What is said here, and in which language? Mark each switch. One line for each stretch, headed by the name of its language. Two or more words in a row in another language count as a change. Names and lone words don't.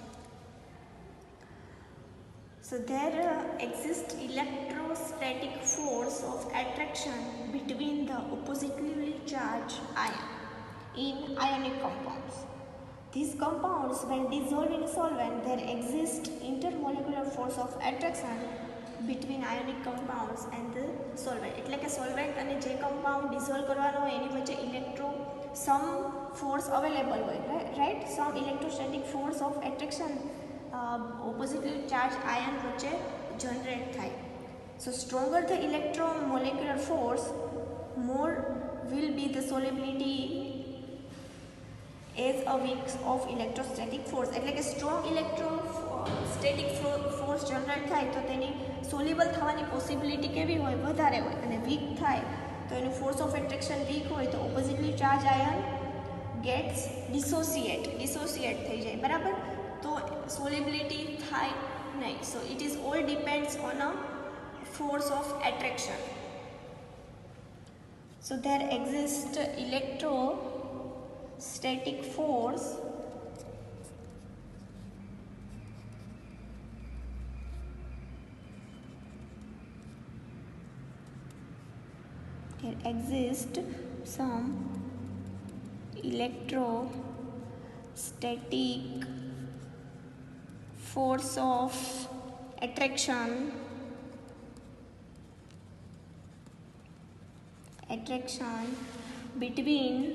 English: So there exists electrostatic force of attraction between the oppositely charged ion in ionic compounds. These compounds, when dissolved in a solvent, there exists intermolecular force of attraction between ionic compounds and the solvent.
Gujarati: એટલે કે સોલ્વેન્ટ અને જે કમ્પાઉન્ડ ડિઝોલ્વ કરવાનો હોય એની વચ્ચે
English: some force available
Gujarati: હોય, right?
English: Some electrostatic force of attraction oppositely charged ion
Gujarati: વચ્ચે generate થાય.
English: So stronger the electromolecular force, more will be the solubility as a weak of electrostatic force.
Gujarati: એટલે કે
English: strong electrostatic force generate
Gujarati: થાય તો તેની soluble થવાની possibility કેવી હોય? વધારે હોય. અને weak થાય તો એનું
English: force of attraction weak
Gujarati: હોય તો
English: oppositely charged ion gets dissociate
Gujarati: થઈ જાય, બરાબર? તો solubility થાય નહીં.
English: So it is all depends on a force of attraction. So there exists electrostatic force there exists some electrostatic force of attraction between